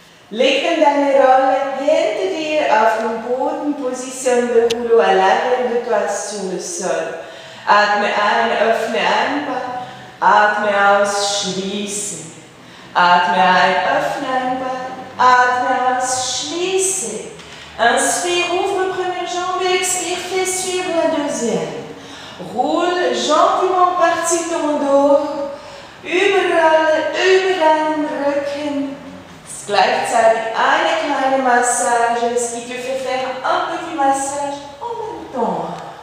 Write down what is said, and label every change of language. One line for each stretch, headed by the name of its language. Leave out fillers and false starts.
German: Leg dann deine Rolle hinter dir
French: positionne le rouleau à l'arrière de toi sur le sol.
German: Atme ein, öffne ein Bein. Atme aus, schließe. Atme ein, öffne ein Bein. Atme aus, schließe.
French: Inspire, ouvre la première jambe, expire, fais suivre la deuxième. Roule gentiment par-dessus ton dos,
German: überall über deinen Rücken. Es ist gleichzeitig eine kleine Massage,
French: ce qui te fait faire un petit massage en même temps.